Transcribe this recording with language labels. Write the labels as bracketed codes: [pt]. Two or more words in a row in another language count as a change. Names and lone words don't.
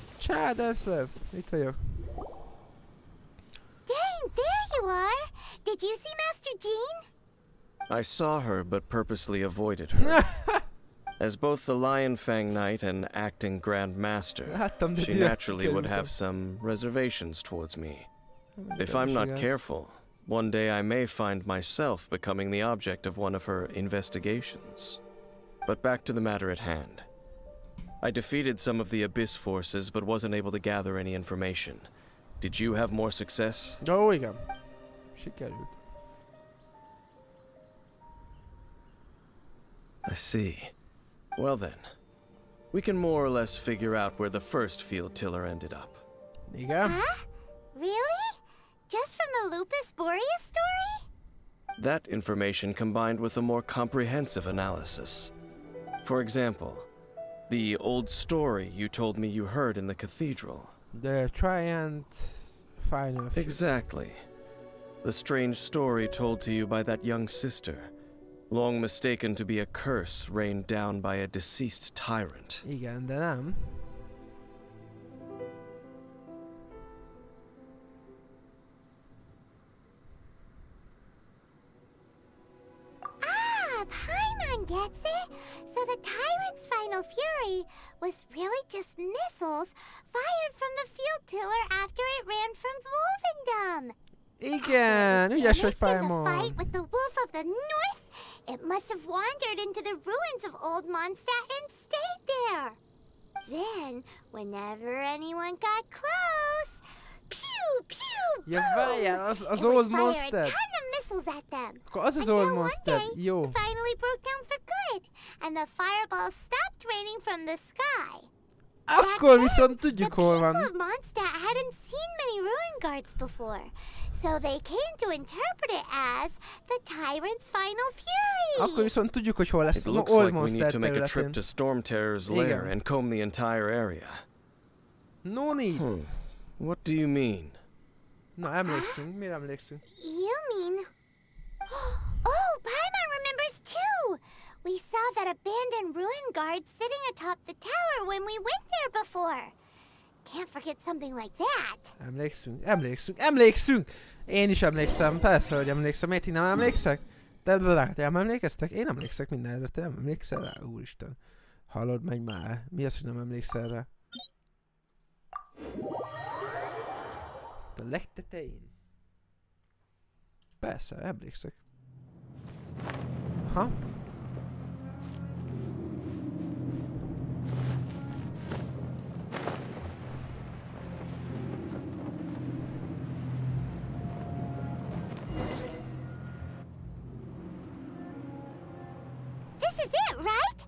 [hu] Childe, itt vagyok. [en] Dang, there you are! Did you see Master Jean? I saw her, but purposely avoided her. As both the Lion Fang Knight and acting Grand Master, she naturally would have some reservations towards me. If I'm not careful, one day I may find myself becoming the object of one of her investigations. But back to the matter at hand. I defeated some of the Abyss forces, but wasn't able to gather any information. Did you have more success? [hu] Ó, igen. Sikerült. [en] I see. Well then, we can more or less figure out where the first field tiller ended up. [hu] Igen? [en] Huh? Really? Just from the Lupus Boreas story? That information combined with a more comprehensive analysis. For example, the old story you told me you heard in the cathedral. The Triumph Final. Exactly. The strange story told to you by that young sister, long mistaken to be a curse rained down by a deceased tyrant. [hu] Igen, de nem. [en] Ah, Paimon gets it! So the tyrant's final fury was really just missiles fired from the field tiller after it ran from Wolvendom. [hu] Igen, ügyes vagy, Paimon. [en] After the fight with the wolf of the north, it must have wandered into the ruins of Old Mondstadt and stayed there. Then, whenever anyone got close, pew, pew, boom! [hu] Ja, várjál, az [en] it would [hu] Old [en] fire [hu] Mondstadt. [en] a ton of missiles at them. [hu] Akkor az az [en] Until [hu] Old [en] one [hu] Mondstadt, [en] day, [hu] jó. [en] it finally broke down for good, and the fireballs stopped raining from the sky. [hu] Akkor viszont tudjuk, hol van. [en] The people of Mondstadt hadn't seen many ruin guards before, so they came to interpret it as the tyrant's final fury. [hu] Akkor viszont tudjuk, hogy hol lesz. [en] It looks [hu] Old [en] like we need [hu] Mondstadt [en] to make a trip [hu] területén. [en] to Storm Terror's lair and comb the entire area. No need. What do you mean? [hu] Na, emlékszünk. Mire emlékszünk? [en] You mean... Oh, Paimon remembers too! We saw that abandoned ruin guard sitting atop the tower when we went there before. Can't forget something like that. [hu] Emlékszünk! Én is emlékszem, persze, hogy emlékszem. Miért én nem emlékszek? Te nem emlékeztek? Én emlékszek mindenre, te nem emlékszel rá? Úristen. Hallod, menj már. Mi az, hogy nem emlékszel rá? A legtetején. Persze, emlékszek. Aha. [en] This is it, right?